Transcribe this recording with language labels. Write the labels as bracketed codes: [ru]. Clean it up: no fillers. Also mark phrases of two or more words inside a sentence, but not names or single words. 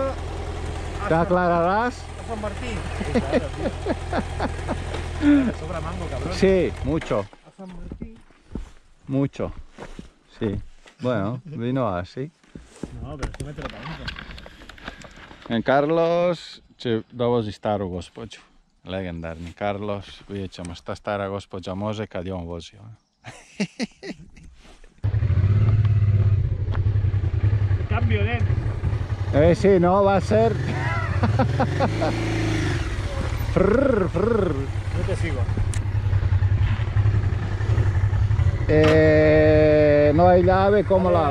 [es] ¿Te aclararás? a San Martín. Sí, claro, tío. Me sobra mango, cabrón. Sí, mucho, A San Martín. mucho. Sí. Bueno, vino así. No, pero tú mételo para adentro. [hr] Carlos će dovozi staru gospođu. Legendarni Carlos. Vidjet ćemo šta stara gospođa može kad je on vozio. [es] Cambio, nen. Sí, no, va a ser... Frrr, frrr. Yo te sigo. No hay llave, ¿cómo la